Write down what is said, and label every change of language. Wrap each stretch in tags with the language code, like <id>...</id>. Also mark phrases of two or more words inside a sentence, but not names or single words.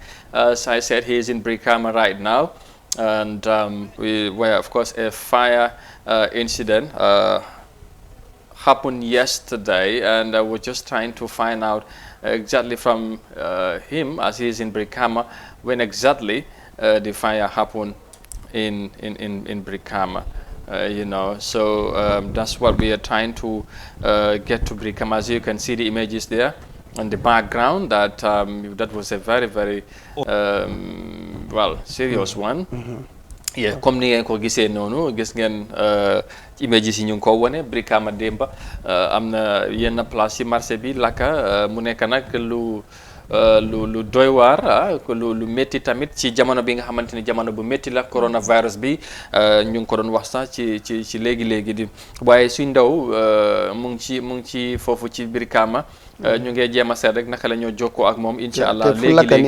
<en>As I said, he is in Brikama right now, and where, of course, a fire incident happened yesterday, and I was just trying to find out exactly from him, as he is in Brikama, when exactly the fire happened in Brikama. So that's what we are trying to get to Brikama. As you can see the images there on the background, that that was a very, very well, serious one. Yeah,</en> <wo>comme ni ngeen ko gisee noonu, gis ngeen images yi ñu ngi ko wone Brikama démba am na yenn place ci marché bi lakka mu nekk nag lu doy waar lu métti tamit ci jamono bi nga xamante ni jamono bu métti la coronavirus bi ñu ngi ko doon wax sax ci léegi di waaye suñ ndaw mu ngi ci foofu ci Brikama ñu ngi jéem a seet rek naka la ñoo jokkoo ak moom</wo> <ar>إن شاء الله</ar> <wo>léegi</wo>